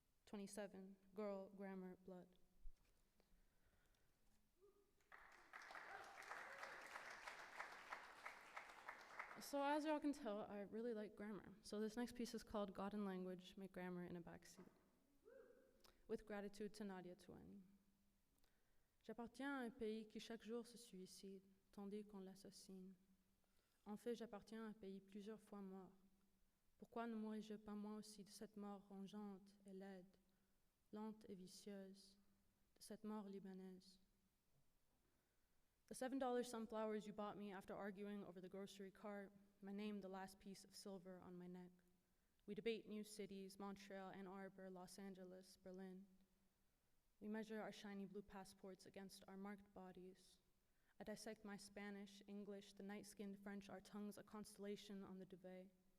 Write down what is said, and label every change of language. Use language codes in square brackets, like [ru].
[en] 27, girl, grammar, blood. So as y'all can tell, I really like grammar. So this next piece is called God and Language, Make Grammar in a Backseat. With gratitude to Nadia Sewanee. [fr] J'appartiens à un pays qui chaque jour se suicide, tandis qu'on l'assassine. En fait, j'appartiens à un pays plusieurs fois mort. Pourquoi ne mourrais-je pas moi aussi de cette mort rongeante et laide, lente et vicieuse, de cette mort libanaise? [en] The $7 sunflowers you bought me after arguing over the grocery cart, my name the last piece of silver on my neck. We debate new cities, Montreal, Ann Arbor, Los Angeles, Berlin. We measure our shiny blue passports against our marked bodies. I dissect my Spanish, English, the night-skinned French, our tongues a constellation on the duvet.